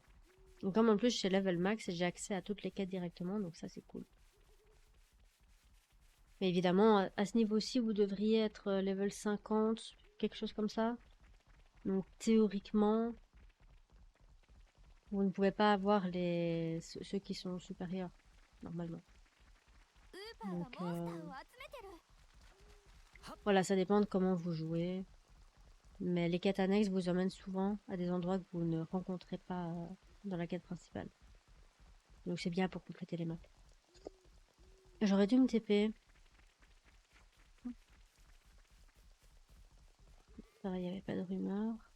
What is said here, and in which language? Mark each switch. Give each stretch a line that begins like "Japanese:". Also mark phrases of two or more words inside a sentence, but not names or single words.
French: Donc, comme en plus je suis level max, j'ai accès à toutes les quêtes directement, donc ça c'est cool. Mais évidemment, à ce niveau-ci, vous devriez être level 50, quelque chose comme ça. Donc théoriquement, vous ne pouvez pas avoir ceux qui sont supérieurs, normalement.
Japanese: ウーパーがモンスターを集めてる。
French: Voilà, ça dépend de comment vous jouez. Mais les quêtes annexes vous emmènent souvent à des endroits que vous ne rencontrez pas dans la quête principale. Donc c'est bien pour compléter les maps. J'aurais dû me TP. Ça va, il n'y avait pas de rumeur.